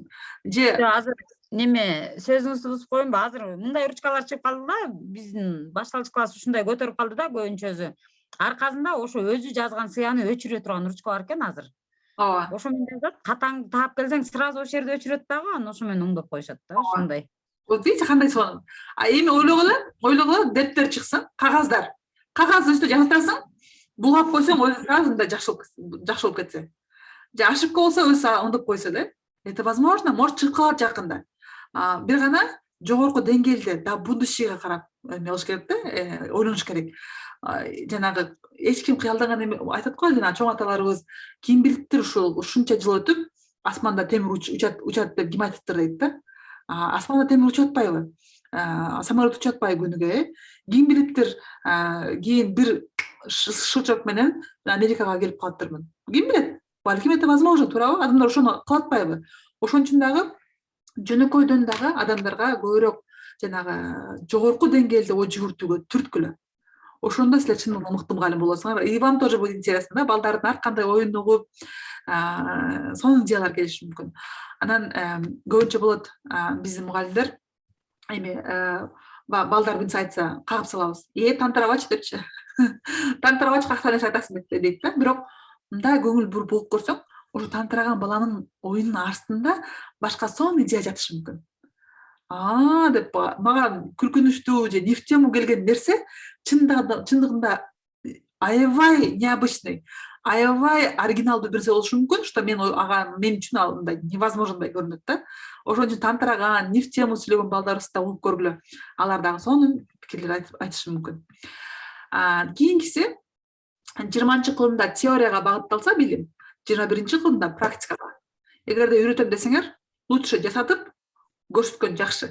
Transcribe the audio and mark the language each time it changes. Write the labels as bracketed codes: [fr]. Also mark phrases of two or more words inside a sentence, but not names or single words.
[ky] Азыр неме сөзүңүздү бузуп коеюнбу? Азыр мындай ручкалар чыгып калды да, биздин башталгыч класс ушундай көтөрүп калды да, көбүнчөсү. Аркасында ошо өзү жазган сыяны өчүрө турган ручка бар экен азыр. Ооба. Ошо менен жазат, катаңды таап келсең, сразу ошол жерде өчүрөт дагы, анан ошо менен оңдоп коюшат да, ушундай. [ru] Вот видите, [ky] кандай сонун. Эми ойлогула, дептер чыксын, кагаздар. Кагаз үстүнө жазатасың, булап койсоң, өзү сразу мындай жакшы болуп кетсе. Же ошибка болсо өзү оңдоп койсо да. [ru] Это возможно, может [ky] чыгып калат жакында. Бир гана жогорку деңгээлде, да будущийге карап эме кылыш керек да, ойлонуш керек. Жанагы эч ким кыялдаган эме айтат го, жана чоң аталарыбыз ким билиптир ушунча жыл өтүп, асманда темир учат деп ким айтыптыр дейт да. Асманда темир учуп атпайбы? Самолет учуп атпайбы күнүгө? Ким билиптир, кийин бир шылчок менен Америкага келип калыптырмын. Ким билет? Балким [ru] это возможно, [ky] туурабы? Адамдар ошону кылып атпайбы? Ошон үчүн дагы жөнөкөйдөн дагы адамдарга көбүрөөк жанагы жогорку деңгээлде ой жүгүртүүгө түрткүлө. Ошондо силер чындыгында мыкты мугалим болосуңар. [ru] И вам тоже будет интересно, [ky] да, балдардын ар кандай оюн угуп, сонун идеялар келиши мүмкүн. Анан көбүнчө болот биздин мугалимдер эми балдар бирнерсе айтса кагып салабыз. Тантарабач депчи. Тантарабач какта нерсе айтасың дейт да. Бирок мындай көңүл буруп угуп көрсөң, ошо тантыраган баланын оюнун астында башка сонун идея жатышы мүмкүн. Деп мага күлкүнүчтүү же [ru] не в тему [ky] келген нерсе чындыгында аябай необычный, аябай оригиналдуу нерсе болушу мүмкүн, что мен үчүн ал мындай невозможный көрүнөт да. Ошон үчүн тантыраган, [ru] не в тему [ky] сүйлөгөн балдарыбызды да угуп көргүлө. Алар дагы сонун пикирлер айтышы мүмкүн. Кийинкиси 20-кылымда теорияга багытталса билим, 21-кылымда практикага. Эгерде үйрөтөм десеңер, лучше жасатып көрсөткөн жакшы.